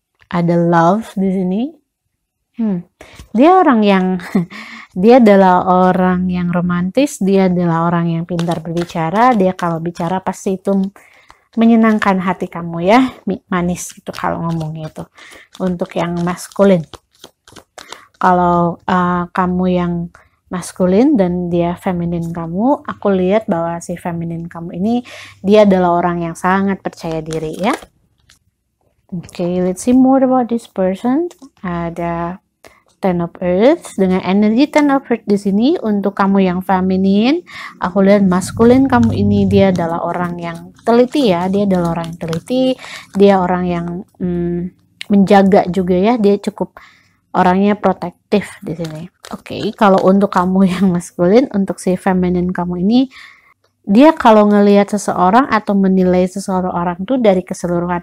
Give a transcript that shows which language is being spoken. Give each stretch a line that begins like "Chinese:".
Indonesian: Ada love di sini. Dia orang yang dia adalah orang yang romantis, dia adalah orang yang pintar berbicara, dia kalau bicara pasti itu menyenangkan hati kamu ya, manis gitu kalau ngomongnya itu. Untuk yang maskulin, kalau kamu yang maskulin dan dia feminin kamu, aku lihat bahwa si feminin kamu ini dia adalah orang yang sangat percaya diri ya.
English: Okay, let's see more about this person.
Indonesian: Ada Ten of Earth dengan energi Ten of Earth di sini. Untuk kamu yang feminin, aku lihat maskulin kamu ini dia adalah orang yang teliti ya. Dia adalah orang yang teliti, dia orang yang menjaga juga ya. Dia cukup orangnya protektif di sini. Oke, kalau untuk kamu yang maskulin, untuk si feminin kamu ini, dia kalau ngelihat seseorang atau menilai seseorang tuh dari keseluruhan.